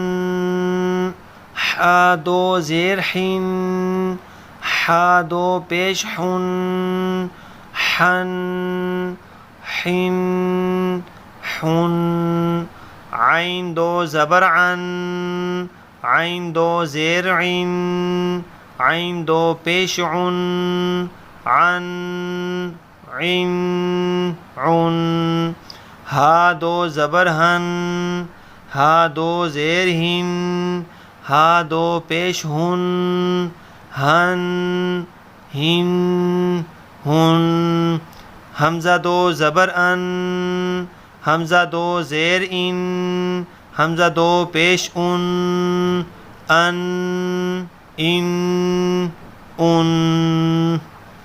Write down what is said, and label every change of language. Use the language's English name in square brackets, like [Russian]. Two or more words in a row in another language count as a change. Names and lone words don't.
[Urdu] حا دو زیر حن، حا دو پیش حن، حن حن حن، عین دو زبر عن، عین دو زیر عین، عین دو پیش عن، عن عن عن، ہا دو زبر ہن، ہا دو زیر ہن، ہا دو پیش ہن، ہن ہن ہن، حمزہ دو زبر ان، حمزہ دو زیر ان، حمزہ دو پیش ان، ان ان